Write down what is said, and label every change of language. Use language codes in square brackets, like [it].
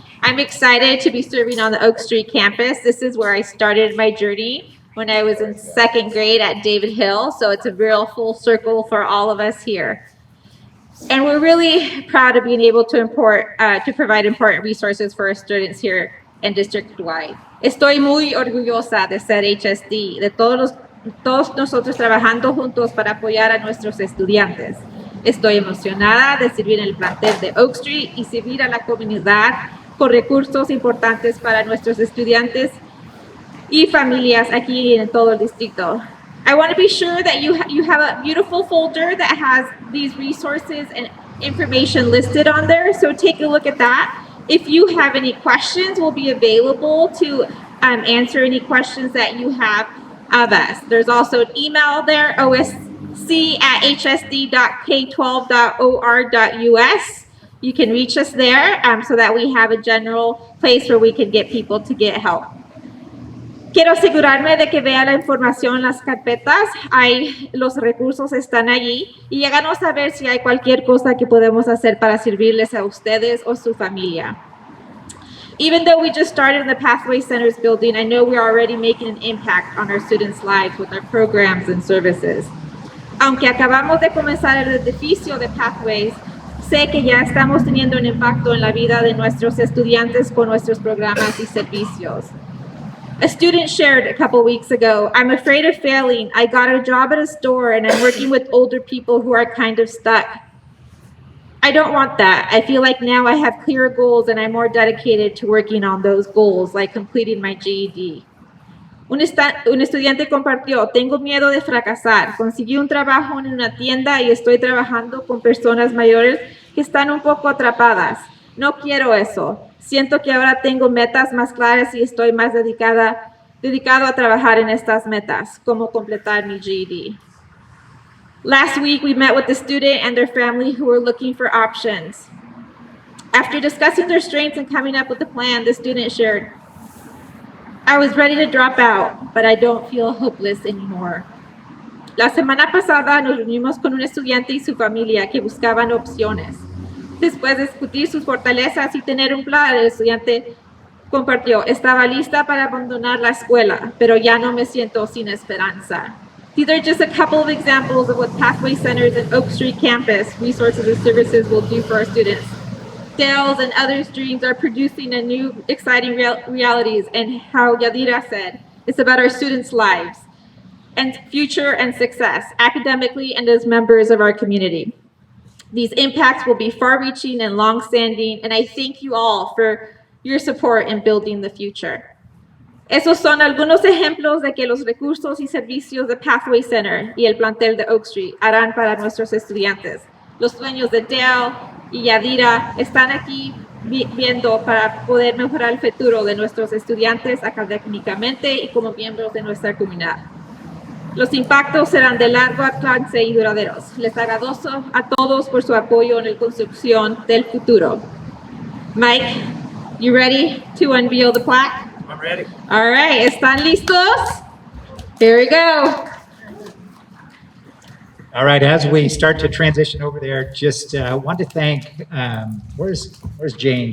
[en] I'm excited to be serving on the Oak Street campus. This is where I started my journey when I was in second grade at David Hill. So it's a real full circle for all of us here. And we're really proud of being able to provide important resources for our students here en district-wide. [es] Estoy muy orgullosa de ser HSD, de todos nosotros trabajando juntos para apoyar a nuestros estudiantes. Estoy emocionada de servir en el plantel de Oak Street y servir a la comunidad con recursos importantes para nuestros estudiantes y familias aquí en todo el distrito. [en] I want to be sure that you have a beautiful folder that has these resources and information listed on there, so take a look at that. If you have any questions, we'll be available to answer any questions that you have of us. There's also an email there, osc@hsd.k12.or.us. You can reach us there so that we have a general place where we can get people to get help. [es] Quiero asegurarme de que vea la información en las carpetas. Los recursos están allí y háganos saber si hay cualquier cosa que podemos hacer para servirles a ustedes o su familia. [en] Even though we just started in the Pathway Centers building, I know we're already making an impact on our students' lives with our programs and services. [es] Aunque acabamos de comenzar el edificio de Pathways, sé que ya estamos teniendo un impacto en la vida de nuestros estudiantes con nuestros programas y servicios. [en] A student shared a couple weeks ago, I'm afraid of failing. I got a job at a store and I'm working with older people who are kind of stuck. I don't want that. I feel like now I have clearer goals and I'm more dedicated to working on those goals, like completing my GED. [es] Un estudiante compartió, tengo miedo de fracasar. Conseguí un trabajo en una tienda y estoy trabajando con personas mayores que están un poco atrapadas. No quiero eso. Siento que ahora tengo metas más claras y estoy más dedicado a trabajar en estas metas, como completar mi GED. [en] Last week, we met with the student and their family who were looking for options. After discussing their strengths and coming up with a plan, the student shared, I was ready to drop out, but I don't feel hopeless anymore. [es] La semana pasada nos reunimos con un estudiante y su familia que buscaban opciones. Después de discutir sus fortalezas y tener un plan, el estudiante compartió, estaba lista para abandonar la escuela, pero ya no me siento sin esperanza. [en] These are just a couple of examples of what Pathway Centers and Oak Street Campus resources and services will do for our students. Dale's and others' dreams are producing a new exciting realities, and how Yadira said, it's about our students' lives and future and success, academically and as members of our community. These impacts will be far-reaching and long-standing, and I thank you all for your support in building the future. [es] Esos son algunos ejemplos de que los recursos y servicios de Pathway Center y el plantel de Oak Street harán para nuestros estudiantes. Los dueños de Dale y Yadira están aquí viendo para poder mejorar el futuro de nuestros estudiantes académicamente y como miembros de nuestra comunidad. Los impactos serán de largo alcance y duraderos. Les agradezco a todos por su apoyo en la construcción del futuro. [en] Mike, you ready to unveil the plaque? I'm ready. All right, [es] ¿están listos? [en] Here we go. All right, as we start to transition over there, just want to thank, where's Jane?